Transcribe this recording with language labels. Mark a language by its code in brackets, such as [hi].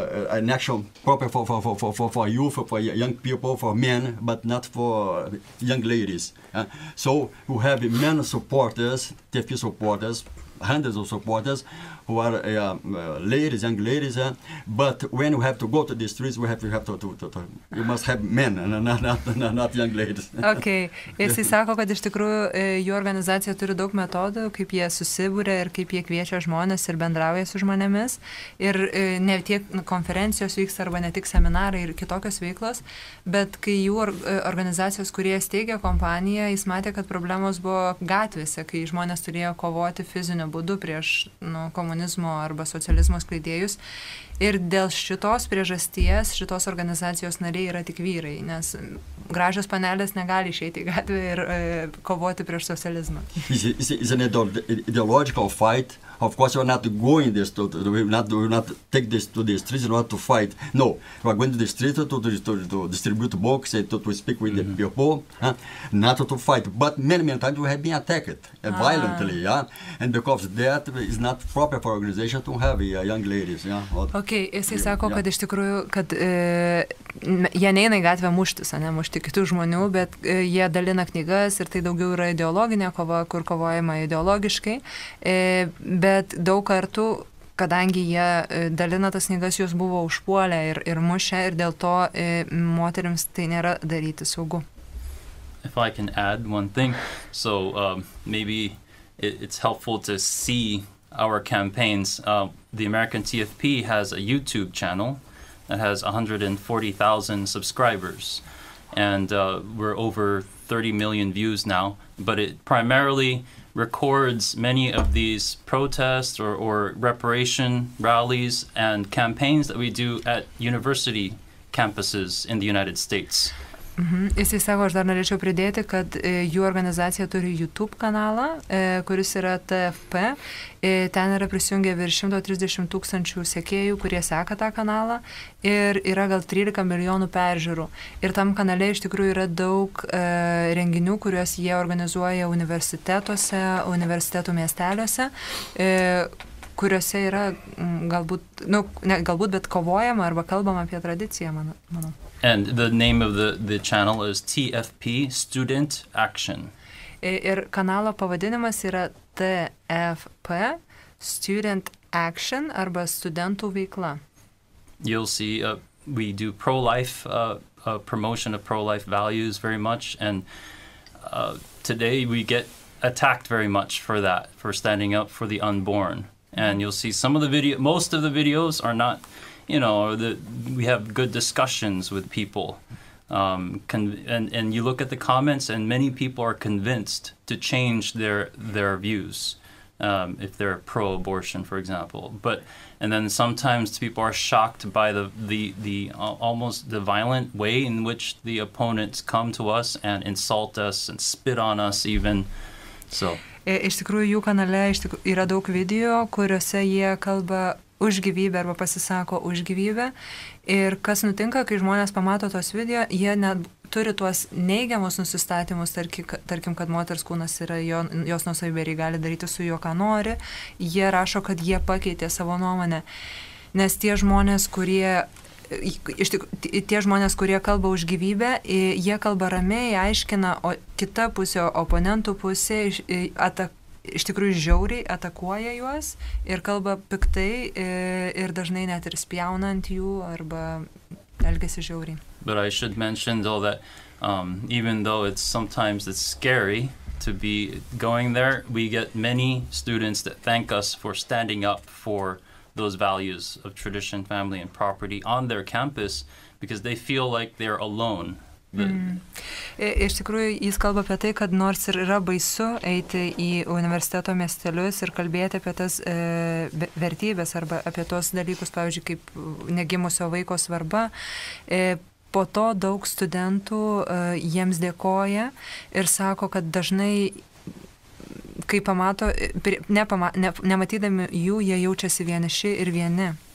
[en] an action proper for youth, for young people, for men, but not for young ladies. So we have men supporters, TFP supporters, hundreds of supporters who are ladies, young ladies, but when we have to go to the streets, we have to you must have men and not young ladies. Okay. [lt] Jisai sako, kad iš tikrųjų jų organizacija turi daug metodų, kaip jie susibūrė ir kaip jie kviečia žmonės ir bendrauja su žmonėmis. Ir ne tiek konferencijos vyksta arba ne tik seminarai ir kitokios veiklos, bet kai jų organizacijos, kurie steigia kompaniją, jis matė, kad problemos buvo gatvėse, kai žmonės turėjo kovoti fiziniu būdu prieš komunizmo arba socializmo skleidėjus. Ir dėl šitos priežasties, šitos organizacijos nariai yra tik vyrai, nes gražios panelės negali išeiti į gatvę ir kovoti prieš socializmą. [en] It's an ideological fight. Of course, we're not going this we will not take this to the streets in order to fight. No, we are going to the streets to distribute books and to speak with the people, not to fight. But many times we have been attacked violently, and because that is not proper for organization to have young ladies. [lt] Okay, jisai sako, kad iš tikrųjų, kad jie neina į gatvę muštis, mušti kitų žmonių, bet jie dalina knygas ir tai daugiau yra ideologinė kova, kur kovojama ideologiškai. Bet daug kartų, kadangi jie dalina tas knygas, jos buvo užpuolę ir mušę ir dėl to moterims tai nėra daryti saugu. [en] If I can add one thing, so maybe it's helpful to see our campaigns. The American TFP has a YouTube channel that has 140,000 subscribers, and we're over 30 million views now, but it primarily records many of these protests or reparation rallies and campaigns that we do at university campuses in the United States. [lt] Jisai sako, aš dar norėčiau pridėti, kad jų organizacija turi YouTube kanalą, kuris yra TFP. Ten yra prisijungę virš 130,000 sekėjų, kurie seka tą kanalą ir yra gal 13 milijonų peržiūrų. Ir tam kanale iš tikrųjų yra daug renginių, kuriuos jie organizuoja universitetuose, universitetų miesteliuose, kuriuose yra galbūt, ne galbūt, bet kovojama arba kalbama apie tradiciją, manau. [en] And the name of the channel is TFP Student Action. [lt] Ir kanalo pavadinimas yra TFP Student Action arba studentų veikla. [en] You'll see we do pro-life promotion of pro-life values very much, and today we get attacked very much for that, for standing up for the unborn. And you'll see most of the videos are not, we have good discussions with people. And you look at the comments, and many people are convinced to change their views, if they're pro-abortion, for example. And then sometimes people are shocked by the almost the violent way in which the opponents come to us and insult us and spit on us even. So. [lt] Iš tikrųjų, jų kanale yra daug video, kuriuose jie kalba už gyvybę arba pasisako už gyvybę. Ir kas nutinka, kai žmonės pamato tos video, jie net turi tuos neigiamus nusistatymus, tarkim, kad moters kūnas yra jos nuosavybė ir jie gali daryti su juo, ką nori. Jie rašo, kad jie pakeitė savo nuomonę. Nes tie žmonės, kurie kalba už gyvybę, jie kalba ramiai, aiškina, o kita pusė, oponentų pusė, iš tikrųjų žiauriai atakuoja juos ir kalba piktai ir dažnai net ir spjauna ant jų arba elgiasi žiauriai. [en] But I should mention though that even though sometimes it's scary to be going there, we get many students that thank us for standing up for those values of tradition, family, and property on their campus because they feel like they're alone. [lt] Iš tikrųjų, jis kalba apie tai, kad nors ir yra baisu eiti į universiteto miestelius ir kalbėti apie tas vertybės arba apie tos dalykus, pavyzdžiui, kaip negimusio vaiko svarba, po to daug studentų jiems dėkoja ir sako, kad dažnai kai pamato, nematydami jų, jie jaučiasi vieniši ir vieni.